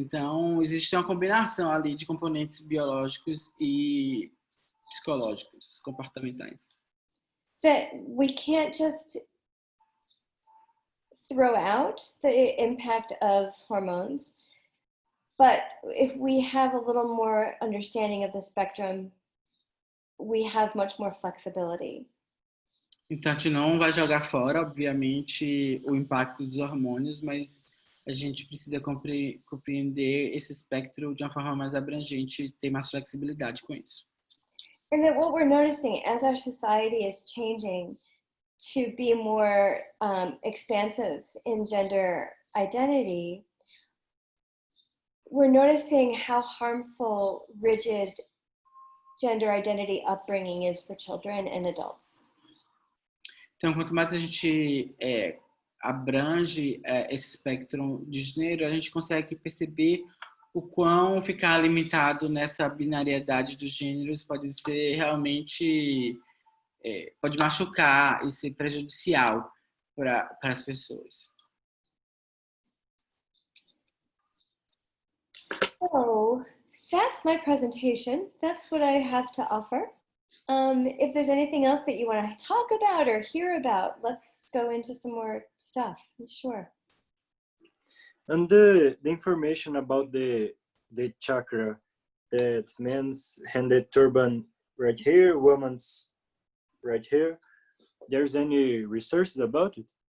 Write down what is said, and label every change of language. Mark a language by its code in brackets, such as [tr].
[pt] Então, existe uma combinação ali de componentes biológicos e psicológicos, comportamentais. [en] That we can't just throw out the impact of hormones, but if we have a little more understanding of the spectrum, we have much more flexibility. [pt] Então, a gente não vai jogar fora, obviamente, o impacto dos hormônios, mas a gente precisa compreender esse espectro de uma forma mais abrangente e ter mais flexibilidade com isso. [en] And that what we're noticing as our society is changing to be more expansive in gender identity, we're noticing how harmful rigid gender identity upbringing is for children and adults. [pt] Então, quanto mais a gente abrange esse espectro de gênero, a gente consegue perceber o quão ficar limitado nessa binariedade dos gêneros pode ser realmente, pode machucar e ser prejudicial para as pessoas. [en] So that's my presentation. That's what I have to offer. If there's anything else that you want to talk about or hear about, let's go into some more stuff. Sure. And the information about the chakra, that men's handed turban right here, woman's right here, there's any research about it?